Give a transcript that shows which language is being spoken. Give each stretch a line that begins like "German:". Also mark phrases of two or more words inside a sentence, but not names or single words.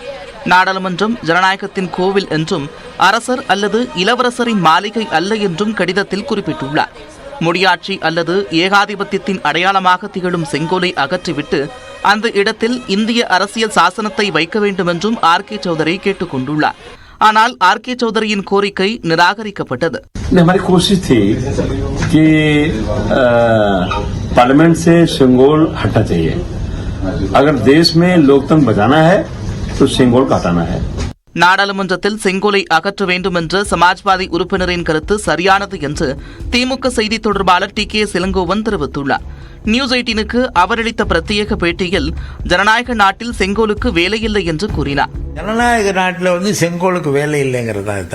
Tamil: நாடாளுமன்றம் ஜனநாயகத்தின் கோவில் என்றும் அரசர் அல்லது இளவரசரின் மாளிகை அல்ல என்றும் கடிதத்தில் குறிப்பிட்டுள்ளார். முடியாட்சி அல்லது ஏகாதிபத்தியத்தின் அடையாளமாக திகழும் செங்கோலை அகற்றிவிட்டு அந்த இடத்தில் இந்திய அரசியல் சாசனத்தை வைக்க வேண்டும் என்றும் RK சௌதரி கேட்டுக் கொண்டுள்ளார். ஆனால் RK சௌதரியின் கோரிக்கை நிராகரிக்கப்பட்டது.
Hindi: हमारी कोशिश थी कि पार्लियामेंट से सेंगोल हटना चाहिए. अगर देश में लोकतंत्र बचाना है तो सेंगोल को हटाना है.
Tamil: நாடாளுமன்றத்தில் செங்கோலை அகற்ற வேண்டும் என்ற சமாஜ்வாதி உறுப்பினரின் கருத்து சரியானது என்று திமுக செய்தி தொடர்பாளர் TK இளங்கோவன் தெரிவித்துள்ளார். நியூஸ் 18க்கு அவர் அளித்த பிரத்யேக பேட்டியில் ஜனநாயக நாட்டில் செங்கோலுக்கு வேலை இல்லை என்று கூறினார். ஜனநாயக நாட்டில் செங்கோலுக்கு வேலை இல்லைங்கிறது தான்.